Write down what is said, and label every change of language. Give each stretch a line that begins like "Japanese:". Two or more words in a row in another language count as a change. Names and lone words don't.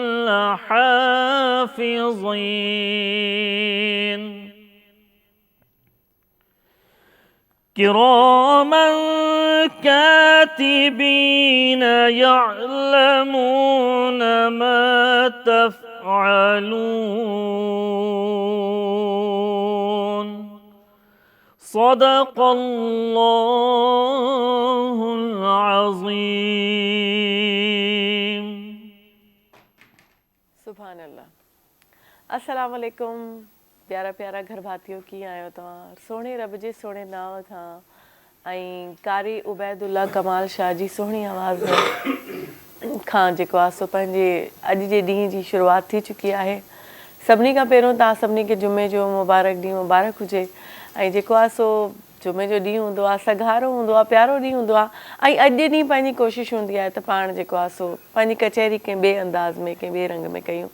Arabic: لحافظين كراما كاتبين يعلمون ما تفعلون صدق الله العظيم. سبحان الله السلام عليكم
Sindhi: प्यारा प्यारा घर भातियो कीअं आहियो तव्हां? सोणे रब जे सोणे नाव खां ऐं कारी उबैदुल्ला कमाल शाह जी सुहिणी आवाज़ खां जेको आहे सो पंहिंजे अॼु जे ॾींहं जी शुरूआति थी चुकी आहे। सभिनी खां पहिरियों तव्हां सभिनी खे जुमे जो मुबारक ॾींहुं मुबारक हुजे ऐं जेको आहे सो जुमे जो ॾींहुं हूंदो आहे सगारो हूंदो आहे प्यारो ॾींहुं हूंदो आहे ऐं अॼु जे ॾींहुं पंहिंजी कोशिशि हूंदी आहे त पाण जेको आहे सो पंहिंजी कचहरी कंहिं ॿिए अंदाज़ में कंहिं ॿिए रंग में कयूं।